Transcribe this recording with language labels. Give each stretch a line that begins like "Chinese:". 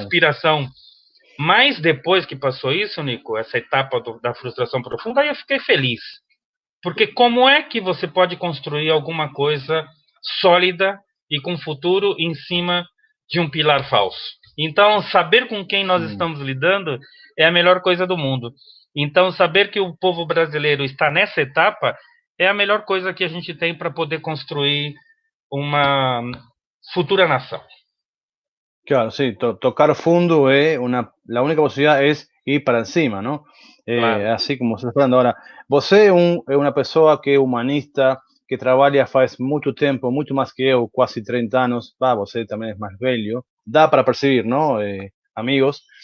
Portuguese: aspiração, mas depois que passou isso, Nico, essa etapa da frustração profunda, aí eu fiquei feliz, porque como é que você pode construir alguma coisa sólida e com futuro em cima de um pilar falso? Então, saber com quem nós estamos lidando é a melhor coisa do mundo. Então, saber que o povo brasileiro está nessa etapa é a melhor coisa que a gente tem para poder construir uma futura nação.
Spanish: Claro, sí, tocar fondo la única posibilidad es ir para encima, ¿no?
Portuguese: Claro.
Spanish: Así
Portuguese: como você está falando agora. Você é uma pessoa que é humanista, que trabalha faz muito tempo, muito mais que eu, quase 30 anos. Você também é mais velho. Dá para
Spanish: percibir, ¿no?
Portuguese: Amigos.